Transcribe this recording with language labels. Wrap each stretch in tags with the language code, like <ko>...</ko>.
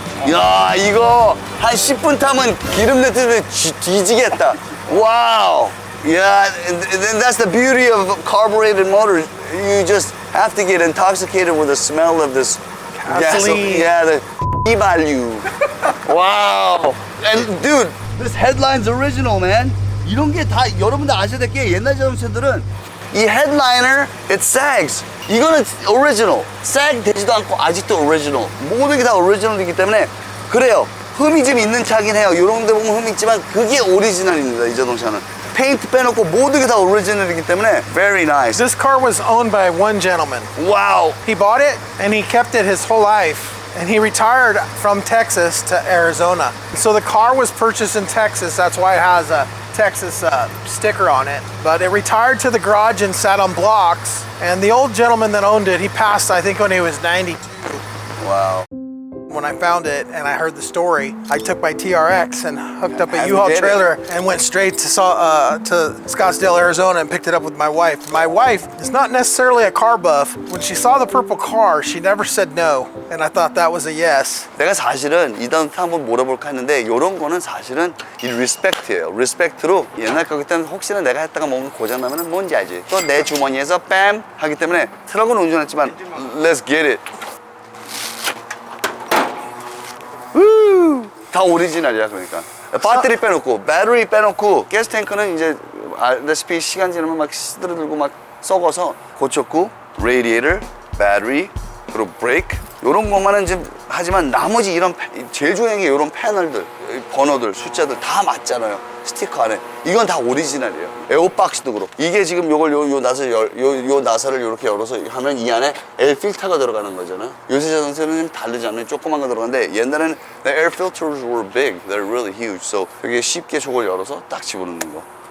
<ko>야, 이거 한 10분 타면 기름 내트는 뒤지겠다.</ko> <en>Wow. Yeah, and that's the beauty of carbureted motors. You just have to get intoxicated with the smell of this Gasoline. Yeah, the value. Wow. And dude, this headline's original, man.</en> <ko>이런 게 다 여러분들 아셔야 될 게 옛날 자동차들은 이 headliner,</ko> <en>it sags.</en> <ko>이거는 original. sag 되지도 않고 아직도 original. 모든 게 다 original이기 때문에 그래요. 흠이 좀 있는 차긴 해요. 이런 데 보면 흠이 있지만 그게 오리지널입니다, 이 자동차는. 페인트 빼놓고 모든 게 다 오리지널이기 때문에</ko> <en>very nice. This car was owned by one gentleman. Wow. He bought it and he kept it his whole life. And he retired from Texas to Arizona. So the car was purchased in Texas. That's why it has a Texas sticker on it. But it retired to the garage and sat on blocks. And the old gentleman that owned it, he passed, I think, when he was 92. Wow. When I found it and I heard the story, I took my TRX and hooked up a And U-Haul did it. trailer and went straight to Scottsdale, Arizona and picked it up with my wife. My wife is not necessarily a car buff. When she saw the purple car, she never said no. And I thought that was a yes.</en> <ko>내가 사실은 이 자동차 한번 몰아볼까 했는데 이런 거는 사실은 이 리스펙트예요. 리스펙트로 옛날 거기 때문에 혹시나 내가 했다가 뭔가 고장나면 뭔지 알지. 또 내 주머니에서 뺨 하기 때문에 트럭은 운전했지만</ko> <en>let's get it.</en> <ko>다 오리지널이야. 그러니까 배터리 빼놓고 배터리 빼놓고 가스 탱크는 이제 알다시피 시간 지나면 막 시들어들고 막 썩어서 고쳤고 레디에이터, 배터리 그리고 브레이크 이런 것만은 좀 하지만 나머지 이런 제일 중요한 게 이런 패널들 번호들, 숫자들 다 맞잖아요. 스티커 안에. 이건 다 오리지널이에요. 에어박스도 그렇고. 이게 지금 요걸 요 나사를 이렇게 열어서 하면 이 안에 에어 필터가 들어가는 거잖아요. 요새 자동차는 좀 다르잖아요. 조그만 거 들어가는데 옛날에는</ko> <en>the air filters were big. They're really huge.</en> <ko>So 되게 쉽게 저걸 열어서 딱 집어넣는 거.</ko>